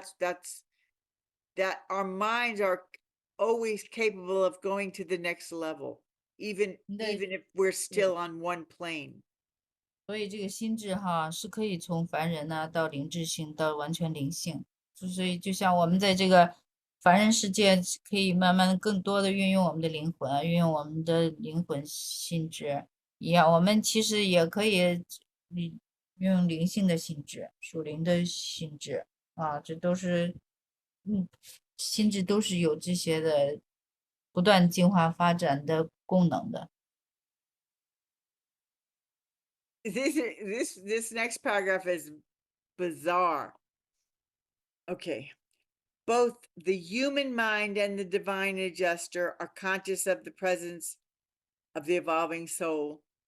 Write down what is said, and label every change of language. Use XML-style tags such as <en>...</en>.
<en>That's that our minds are always capable of going to the next level, even if we're still on one plane.</en> <zh>所以这个心智哈是可以从凡人呢到灵智性到完全灵性，所以就像我们在这个凡人世界可以慢慢更多的运用我们的灵魂啊，运用我们的灵魂心智一样，我们其实也可以运用灵性的心智、属灵的心智啊，这都是心智都是有这些的不断进化发展的功能的。</zh> <en>This next paragraph is bizarre. Okay. Both the human mind and the divine adjuster are conscious of the presence of the evolving soul.</en>